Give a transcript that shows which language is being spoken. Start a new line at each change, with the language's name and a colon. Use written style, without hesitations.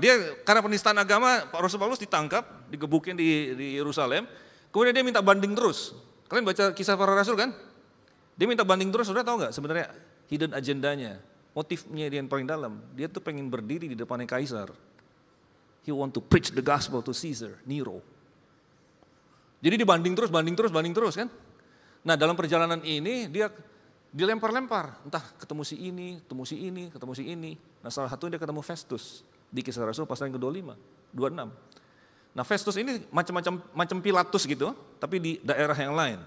Indonesian: Dia karena penistaan agama, Rasul Paulus ditangkap, digebukin di Yerusalem, kemudian dia minta banding terus. Kalian baca Kisah Para Rasul kan? Dia minta banding terus, sudah tahu nggak sebenarnya hidden agendanya, motifnya dia yang paling dalam. Dia tuh pengen berdiri di depannya Kaisar.
English: He want to preach the gospel to Caesar, Nero.
Indonesian: Jadi dibanding terus kan? Nah dalam perjalanan ini dia dilempar-lempar, entah ketemu si ini. Nah salah satu dia ketemu Festus di Kisah Rasul pasal yang ke-25, 26. Nah Festus ini macam Pilatus gitu, tapi di daerah yang lain.